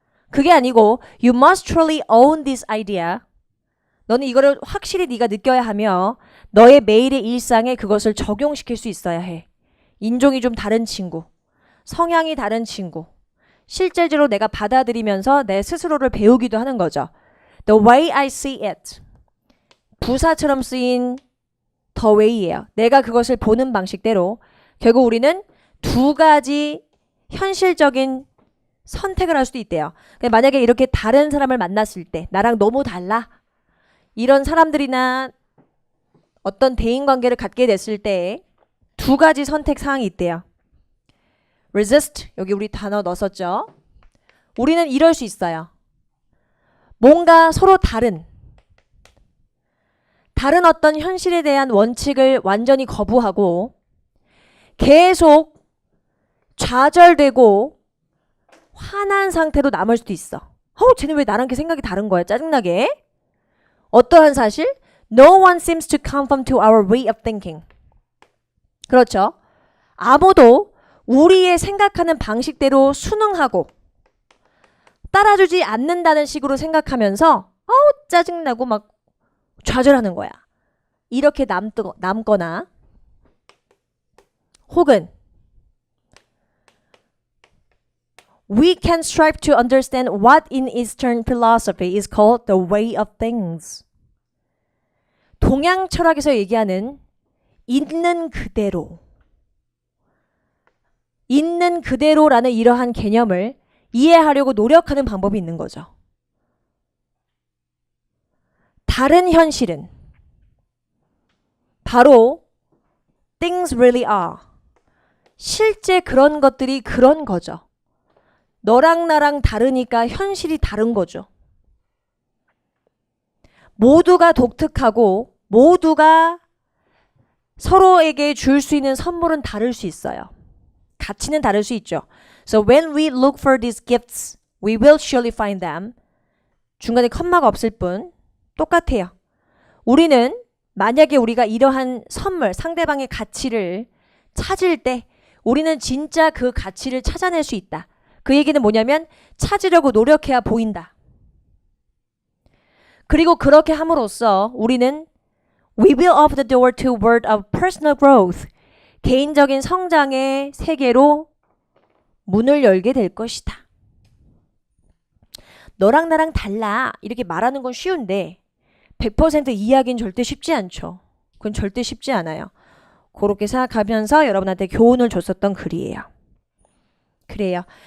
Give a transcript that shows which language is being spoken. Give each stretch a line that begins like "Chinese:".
Korean: 그게 아니고
English: you must truly own this idea.
Korean: 너는 이거를 확실히 네가 느껴야 하며 너의 매일의 일상에 그것을 적용시킬 수 있어야 해. 인종이 좀 다른 친구, 성향이 다른 친구, 실제적으로 내가 받아들이면서 내 스스로를 배우기도 하는 거죠.
English: The way I see it.
Korean: 부사처럼 쓰인 the way예요. 내가 그것을 보는 방식대로 결국 우리는 두 가지 현실적인 선택을 할 수도 있대요. 만약에 이렇게 다른 사람을 만났을 때 나랑 너무 달라. 이런 사람들이나 어떤 대인관계를 갖게 됐을 때 두 가지 선택 사항이 있대요. resist, 여기 우리 단어 넣었었죠. 우리는 이럴 수 있어요. 뭔가 서로 다른 어떤 현실에 대한 원칙을 완전히 거부하고 계속 좌절되고 화난 상태로 남을 수도 있어. 쟤는 왜 나랑 이렇게 생각이 다른 거야? 짜증나게. 어떠한 사실?
English: No one seems to conform to our way of thinking.
Korean: 그렇죠. 아무도 우리의 생각하는 방식대로 순응하고 따라주지 않는다는 식으로 생각하면서 짜증나고 막 좌절하는 거야. 이렇게 남거나 혹은
English: We can strive to understand what in Eastern philosophy is called the way of things.
Korean: 동양 철학에서 얘기하는 있는 그대로라는 이러한 개념을 이해하려고 노력하는 방법이 있는 거죠. 다른 현실은 바로
English: things really are.
Korean: 실제 그런 것들이 그런 거죠. 너랑 나랑 다르니까 현실이 다른 거죠. 모두가 독특하고 모두가 서로에게 줄 수 있는 선물은 다를 수 있어요. 가치는 다를 수 있죠.
English: So when we look for these gifts, we will surely find them.
Korean: 중간에 컴마가 없을 뿐 똑같아요. 우리는 만약에 우리가 이러한 선물, 상대방의 가치를 찾을 때 우리는 진짜 그 가치를 찾아낼 수 있다. 그 얘기는 뭐냐면 찾으려고 노력해야 보인다. 그리고 그렇게 함으로써 우리는
English: We will open the door to word of personal growth.
Korean: 개인적인 성장의 세계로 문을 열게 될 것이다. 너랑 나랑 달라. 이렇게 말하는 건 쉬운데 100% 이해하기는 절대 쉽지 않죠. 그건 절대 쉽지 않아요. 그렇게 생각하면서 여러분한테 교훈을 줬었던 글이에요. 그래요.